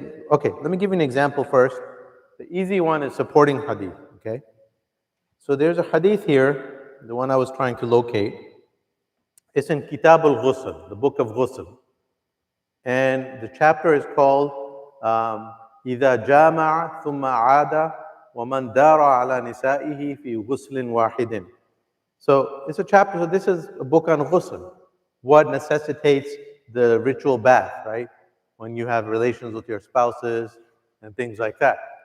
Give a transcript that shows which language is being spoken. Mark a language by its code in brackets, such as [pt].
[en] Okay, let me give you an example first. The easy one is supporting hadith, okay? So there's a hadith here, the one I was trying to locate. It's in Kitab al-Ghusl, the book of Ghusl. And the chapter is called [ar] إِذَا جَامَعَ ثُمَّ عَادَ وَمَنْ دَارَ عَلَى نِسَائِهِ فِي غُسْلٍ وَاحِدٍ. [en] So it's a chapter, so this is a book on ghusl, what necessitates the ritual bath, right? When you have relations with your spouses and things like that.